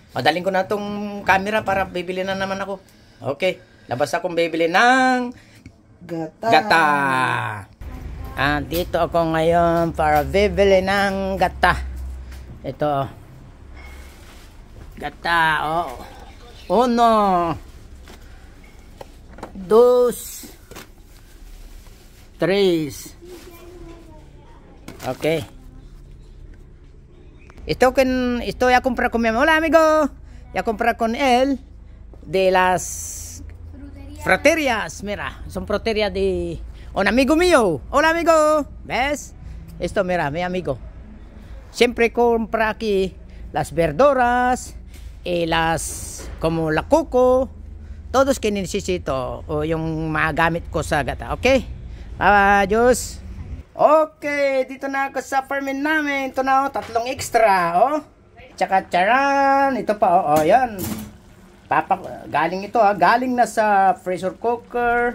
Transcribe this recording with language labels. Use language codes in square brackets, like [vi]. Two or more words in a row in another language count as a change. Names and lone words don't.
[tl] Madaling ko na tong camera para bibili na naman ako. Okay. Labas akong bibili ng gata. Dito ako ngayon para bibili ng gata. Ito. Gata, oh. 1, 2, 3. Okay. [es] Esto ya compré con mi amor. Hola, amigo. Ya compré con él de las fruterías. Mira, son fruterías de un amigo mío. Hola, amigo. ¿Ves? Esto, mira, mi amigo. Siempre compra aquí las verduras y como la coco. Todos que necesito o [tl] yung magamit ko sa gata. Okay? [es] Adios. [tl] Okay, dito na ako sa farmin namin. Ito na, 3 extra, oh. Tsaka charan, ito pa, oh, yan. Galing ito, galing na sa pressure cooker.